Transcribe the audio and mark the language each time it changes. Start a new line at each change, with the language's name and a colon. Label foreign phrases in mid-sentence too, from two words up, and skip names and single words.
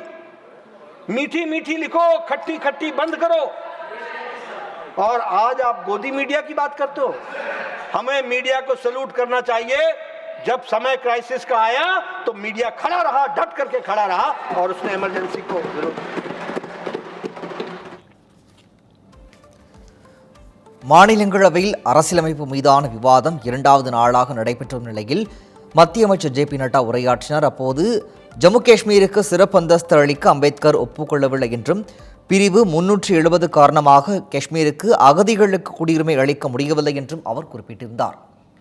Hindi: मीठी मीठी लिखो, खट्टी खट्टी बंद करो। और आज आप गोदी मीडिया की बात करते हो। हमें मीडिया को सैल्यूट करना चाहिए। जब समय क्राइसिस का आया तो मीडिया खड़ा रहा, डट करके खड़ा रहा और उसने इमरजेंसी को विरोध।
Tamil: மாநிலங்களவையில் அரசியலமைப்பு மீதான விவாதம் இரண்டாவது நாளாக நடைபெற்ற நிலையில் மத்திய அமைச்சர் ஜே பி நட்டா உரையாற்றினார். அப்போது ஜம்மு காஷ்மீருக்கு சிறப்பு அந்தஸ்து அளிக்க அம்பேத்கர் ஒப்புக்கொள்ளவில்லை என்றும், பிரிவு 370 காரணமாக காஷ்மீருக்கு அகதிகளுக்கு குடியுரிமை அளிக்க முடியவில்லை என்றும் அவர் குறிப்பிட்டிருந்தார்.